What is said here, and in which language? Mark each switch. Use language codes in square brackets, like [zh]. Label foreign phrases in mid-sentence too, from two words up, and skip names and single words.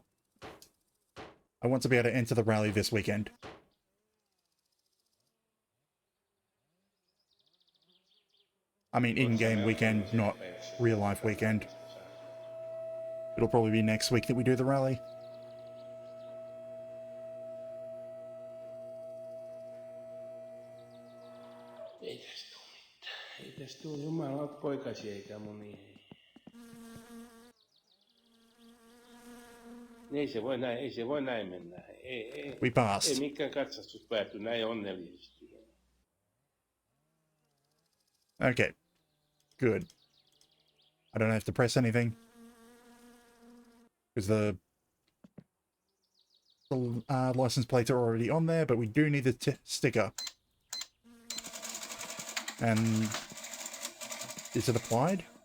[en] I want to be able to enter the rally this weekend. I mean in-game weekend, not real-life weekend. It'll probably be next week that we do the rally. [fi] Ei tästä tuu jumalan poikasi eikä moni. Ei se voi näin mennä. [en] We passed. [fi] Ei mikään katsastus pääty näin onnellisesti. [en] Okay. Good. I don't have to press anything. Because the license plates are already on there, but we do need the sticker. And is it applied?